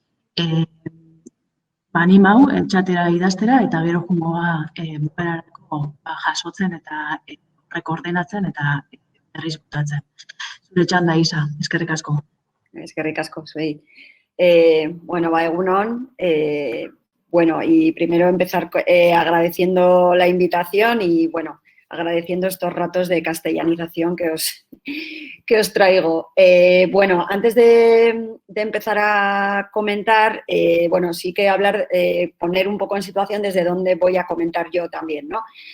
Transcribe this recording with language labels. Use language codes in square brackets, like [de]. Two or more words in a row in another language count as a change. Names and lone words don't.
[eu] Animau, txatera idaztera, eta gero jungoa bukaerarako jasotzen eta rekordenatzen eta berriz botatzen. Zure txanda, Isa, eskerrik asko. Eskerrik asko, zuei. Bueno, egunon. [es] Bueno, y primero empezar agradeciendo la invitación y, bueno, agradeciendo estos ratos de castellanización que os traigo. Bueno, antes de empezar a comentar, bueno, sí que hablar, poner un poco en situación desde dónde voy a comentar yo también, ¿no?